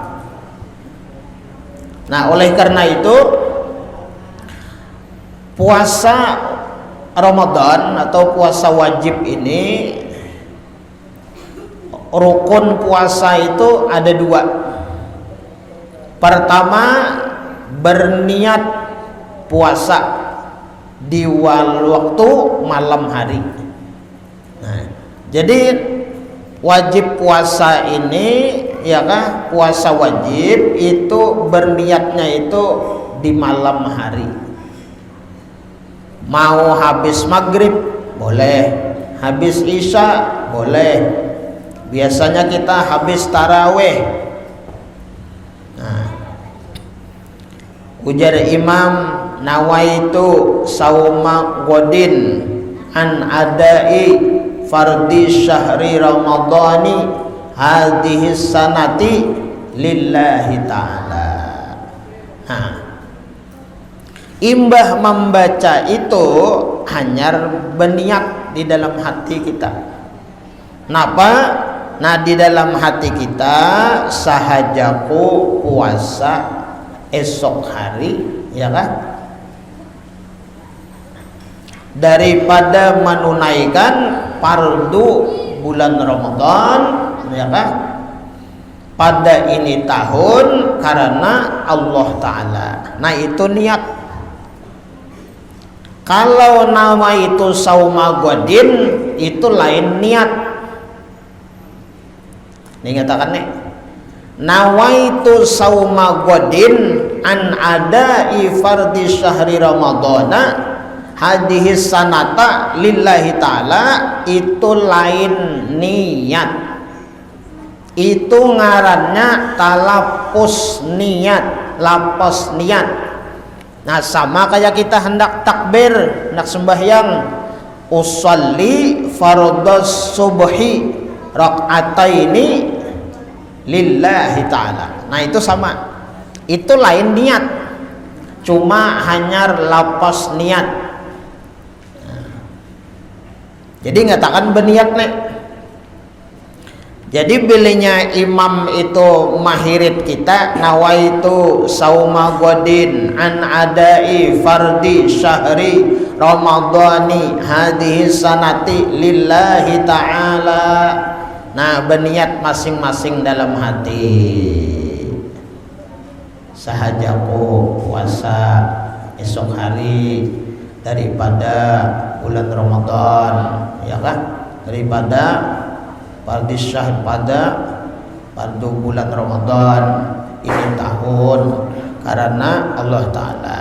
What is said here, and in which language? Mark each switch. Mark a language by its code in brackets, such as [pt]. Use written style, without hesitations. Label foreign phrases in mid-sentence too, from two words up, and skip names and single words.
[id] Nah, oleh karena itu puasa Ramadan atau puasa wajib ini, rukun puasa itu ada dua. Pertama, berniat puasa di waktu malam hari. Nah, jadi wajib puasa ini, ya kan, puasa wajib itu berniatnya itu di malam hari. Mau habis maghrib boleh, habis isya boleh. Biasanya kita habis taraweh. Nah, ujar Imam, [ar] نويت صوم غد عن أداء فرض شهر رمضان هذه السنة لله تعالى. [id] Nah, imbah membaca itu hanya berniat di dalam hati kita. Napa? Nah, di dalam hati kita sahajaku puasa esok hari, ya kan? Daripada menunaikan fardu bulan Ramadan, ya kan? Pada ini tahun karena Allah Ta'ala. Nah itu niat. Kalau nama itu [ar] صوم غد, [id] itu lain niat. Nih katakan nih, [ar] نويت صوم غد عن أداء فرض شهر رمضان هذه السنة لله تعالى, [id] itu lain niat, itu ngarannya talapus niat, lapos niat. Nah sama kayak kita hendak takbir, hendak sembahyang, [ar] أصلي فرض الصبح ركعتين لله تعالى. [id] Nah itu sama, itu lain niat, cuma hanya lapos niat. Jadi ngatakan berniat nek. Jadi bilanya imam itu mahirit kita, [ar] نويت صوم غد عن أداء فرض شهر رمضان هذه السنة لله تعالى. [id] Nah berniat masing-masing dalam hati, sahajaku puasa esok hari daripada bulan Ramadan, ya kan, daripada [ar] فرض شهر [id] pada bulan Ramadan ini tahun karena Allah Ta'ala.